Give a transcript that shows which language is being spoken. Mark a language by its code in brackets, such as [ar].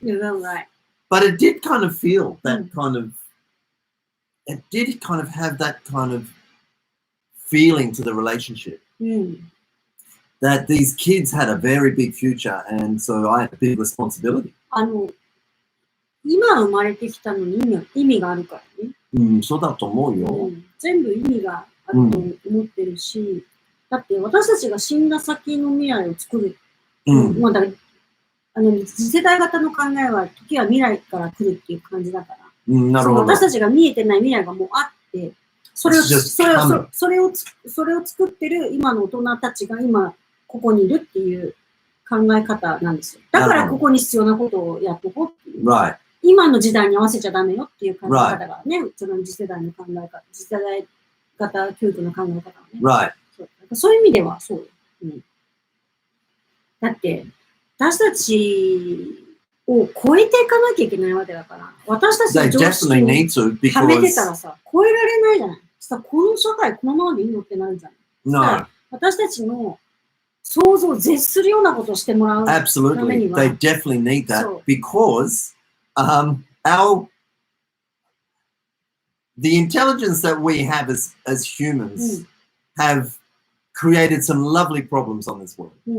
[en] Right. But it did kind of feel that it did kind of have that kind of feeling to the relationship that these kids had a very big future, and so I had a big responsibility. [ja] 今生まれてきたのに意味があるからね。そうだと思うよ。全部意味があると思ってるし、だって私たちが死んだ先の未来を作る。まあだ次世代型の考えは時は未来から来るっていう感じだから。なるほど。私たちが見えてない未来がもうあって、それを作ってる今の大人たちが今ここにいるっていう考え方なんですよ。だからここに必要なことをやっとこうっていう。 [en] Right. [ja] 今の時代に合わせちゃダメよっていう考え方がね、その次世代の考え方、次世代型教育の考え方がね。 [en] Right. [ja] そういう意味ではそうよ。だって私たちを超えていかなきゃいけないわけだから、私たちの常識をはめてたらさ、超えられないじゃない。さ、この社会このままでいいのってなるじゃない。 [en] No. [ja] 私たちの想像を絶するようなことをしてもらうためには。 [en] Absolutely. They definitely need that because the intelligence that we have as humans have created some lovely problems on this world.